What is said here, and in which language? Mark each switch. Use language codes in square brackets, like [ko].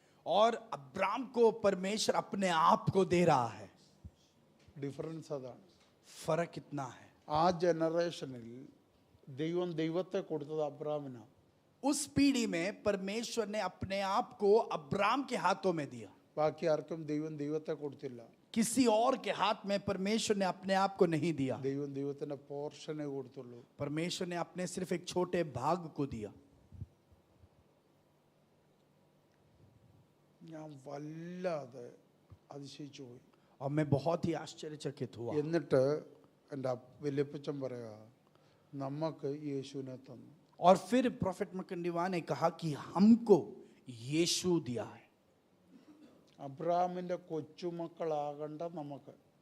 [hi] और अब्राम को परमेश्वर अपने आप को दे रहा है. [ml] ഡിഫറൻസ് അതാണ്. [hi] फर्क इतना है. [ml] ആ ജനറേഷനിൽ ദൈവം ദൈവത്തെ കൊടുത്തത് അബ്രാമിനാണ്. [hi] उस पीढ़ी में परमेश्वर ने अपने आप को अब्राम के हाथों में दिया. [ml] ബാക്കി ആർക്കും ദൈവം ദൈവത്തെ കൊടുത്തില്ല. [hi] किसी और के हाथ में परमेश्वर ने अपने आप को नहीं दिया. [ml] ദൈവം ദൈവത്തിന്റെ പോർഷനെ കൊടുത്തുള്ളൂ. [hi] परमेश्वर ने अपने सिर्फ एक छोटे भाग को दिया. [ml] ഞാൻ വല്ലാതെ അതിശയിച്ചു പോയി. [hi] और मैं बहुत ही आश्चर्यचकित हुआ. [ml] എന്നിട്ട് എൻ്റെ വലിയപ്പച്ചൻ പറയാ, നമുക്ക് യേശുവിനെ തന്നു. [hi] और फिर प्रोफेट मकंडीवा ने कहा कि हमको यीशु दिया है. [ml] അബ്രഹാമിന്റെ കൊച്ചുമക്കളാകണ്ട നമുക്ക്